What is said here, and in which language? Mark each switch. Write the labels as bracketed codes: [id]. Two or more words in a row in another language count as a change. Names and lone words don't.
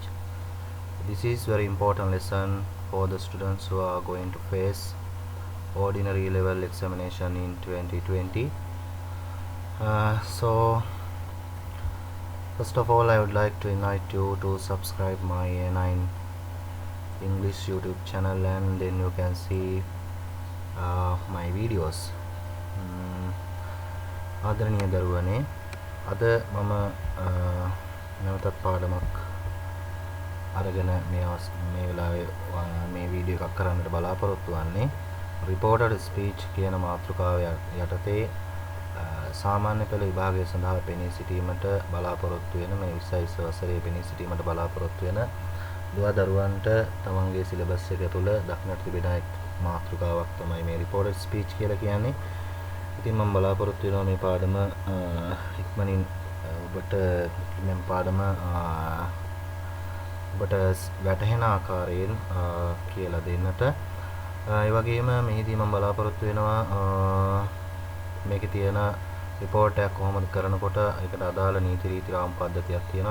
[en] This is very important lesson for the students who are going to face ordinary level examination in 2020. So first of all I would like to invite you to subscribe my A9 English YouTube channel and then you can see my videos. [si] ආදරණීය දරුවනේ අද මම නැවතත් පාඩමක් අරගෙන මේ වෙලාවේ මේ වීඩියෝ එකක් කරන්නට බලාපොරොත්තු වෙන්නේ [en] reported speech [si] කියන මාතෘකාව යටතේ සාමාන්‍ය පෙළ විභාගය සඳහා පෙනී සිටීමට බලාපොරොත්තු වෙන මේ 22 වසරේ පෙනී සිටීමට බලාපොරොත්තු වෙන දුවා දරුවන්ට තමන්ගේ සිලබස් එක තුළ දක්නට තිබෙන මාතෘකාවක් තමයි මේ [en] reported speech [si] කියලා කියන්නේ. ඉතින් මම බලාපොරොත්තු වෙනවා මේ පාඩම ඉක්මනින් ඔබට මේ පාඩම ඔබට වැටහෙන ආකාරයෙන් කියලා දෙන්නට. ඒ වගේම මෙහිදී මම බලාපොරොත්තු වෙනවා මේකේ තියෙන report එකක් කොහොමද කරනකොට ඒකට අදාළ නීති රීති රාම පද්ධතියක් තියෙනවා.